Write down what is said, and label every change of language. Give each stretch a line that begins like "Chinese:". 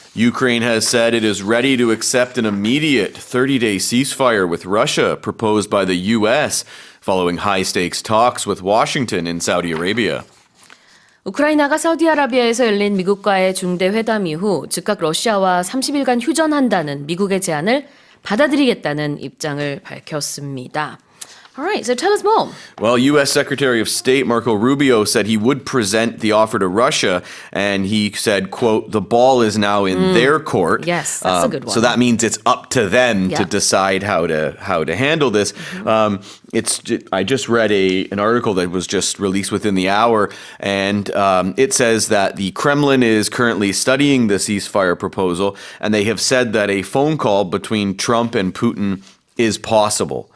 English: Ukraine has said it is ready to accept an immediate 30-day ceasefire with Russia proposed by the U.S. following high-stakes talks with Washington in Saudi Arabia.
Korean: 우크라이나가 사우디아라비아에서 열린 미국과의 중대 회담 이후 즉각 러시아와 30일간 휴전한다는 미국의 제안을 받아들이겠다는 입장을 밝혔습니다.
English: All right, so tell us more. Well, U.S. Secretary of State Marco Rubio said he would present the offer to Russia, and he said, quote, the ball is now in their court. Yes, that's a good one. So that means it's up to them to Yeah. decide how to handle this. I just read an article that was just released within the hour, and it says that the Kremlin is currently studying the ceasefire proposal, and they have said that a phone call between Trump and Putin is possible.